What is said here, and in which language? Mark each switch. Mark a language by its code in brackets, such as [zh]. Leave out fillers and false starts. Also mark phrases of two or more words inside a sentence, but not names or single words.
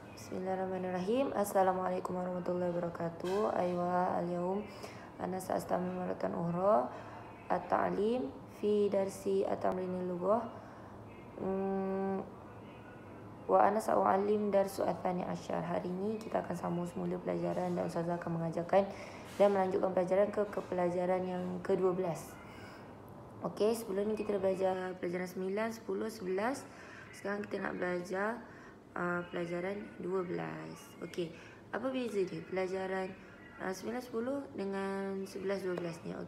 [ar] بسم الله الرحمن الرحيم. السلام عليكم ورحمة الله وبركاته. أيوا اليوم أنا سأستعمل مرة أخرى التعليم في درس التمرين اللغة وأنا سأعلم درس الثاني عشر. [ms] Hari ini kita akan sambung semula pelajaran dan ustazah akan mengajarkan dan melanjutkan pelajaran ke pelajaran yang ke-12. Okey, sebelum ni kita dah belajar pelajaran 9, 10, 11. Sekarang kita nak belajar pelajaran 12. Okey, apa beza dia pelajaran 9, 10 dengan 11, 12 ni?